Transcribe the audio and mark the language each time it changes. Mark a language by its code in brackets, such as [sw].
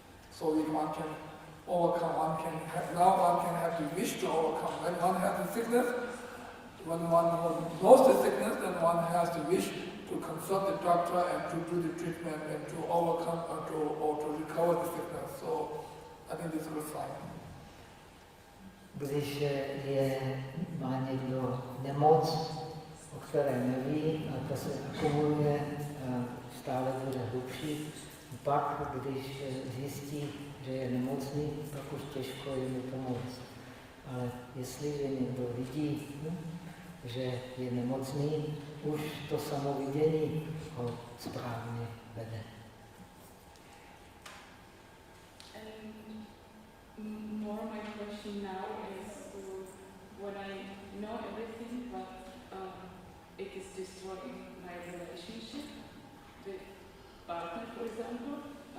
[en] So if one can overcome, one can have the wish to overcome. When one has the sickness, when one knows the sickness, then one has the wish to consult the doctor and to do the treatment and to overcome or to recover the sickness. So I think this is a good sign. [cs] Když má někdo nemoc, o které neví, a to se akumuluje a stále bude hlubší, pak, když zjistí, že je nemocný, pak už těžko je mu pomoct. Ale jestliže někdo vidí, že je nemocný, už to samovidění ho správně vede. [en] More my question now is when I know everything, but it is destroying my relationship with partner, for example.